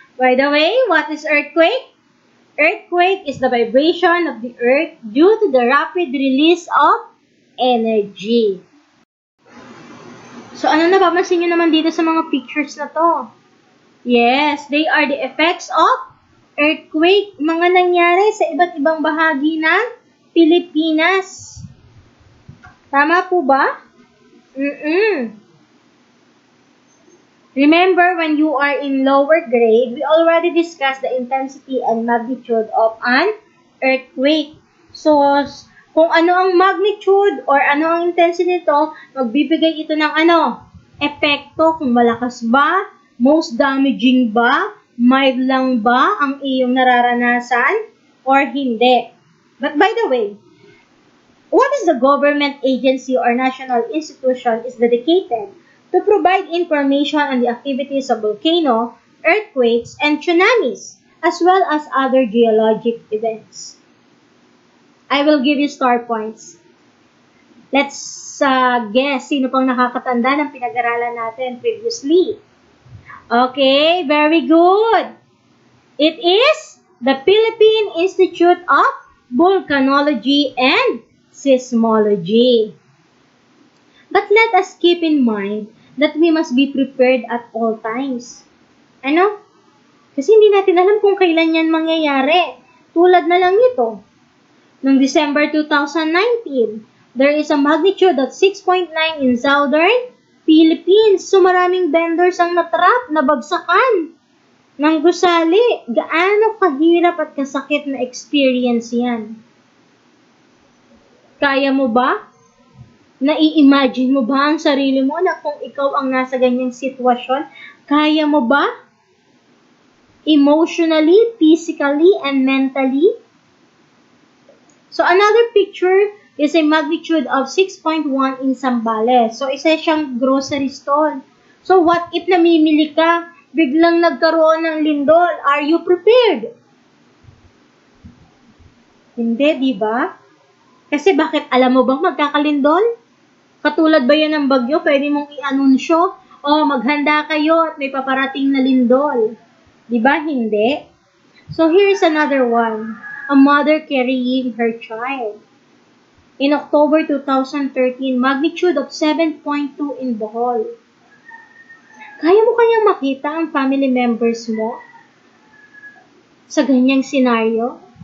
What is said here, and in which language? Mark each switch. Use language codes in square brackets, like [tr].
[en] By the way, what is earthquake? Earthquake is the vibration of the earth due to the rapid release of energy. [tl] So, ano napapansin nyo naman dito sa mga pictures na to? [en] Yes, they are the effects of earthquake. [tl] Mga nangyari sa iba't ibang bahagi ng Pilipinas. Tama po ba? [en] Remember, when you are in lower grade, we already discussed the intensity and magnitude of an earthquake. So, [tl] Kung ano ang magnitude or ano ang intensity nito, magbibigay ito ng epekto kung malakas ba, most damaging ba, mild lang ba ang iyong nararanasan, or hindi. [en] But by the way, what is the government agency or national institution is dedicated to provide information on the activities of volcano, earthquakes, and tsunamis, as well as other geologic events? I will give you star points. Let's guess [tl] sino pang nakakatanda ng pinag-aralan natin [en] previously. Okay, very good. It is the Philippine Institute of Volcanology and Seismology. But let us keep in mind that we must be prepared at all times. Ano? [tl] Kasi hindi natin alam kung kailan yan mangyayari. Tulad na lang nito. [en] Noong December 2019, there is a magnitude of 6.9 in southern Philippines. [tl] So maraming vendors ang natrap, nabagsakan ng gusali. Gaano kahirap at kasakit na experience yan? Kaya mo ba? Nai-imagine mo ba ang sarili mo na kung ikaw ang nasa ganyang sitwasyon? Kaya mo ba? [en] Emotionally, physically, and mentally? So, another picture is a magnitude of 6.1 in Zambales. [tl] So, isa siyang grocery store. So, what if namimili ka, biglang nagkaroon ng lindol? [en] Are you prepared? [tl] Hindi, di ba? Kasi bakit alam mo bang magkakalindol? Katulad ba yan ng bagyo? Pwede mong i-anunsyo, maghanda kayo at may paparating na lindol. Di ba? Hindi. [en] So, here's another one. A mother carrying her child. In October 2013, magnitude of 7.2 in Bohol. [tl] Kaya mo kayang makita ang family members mo sa ganyang senaryo?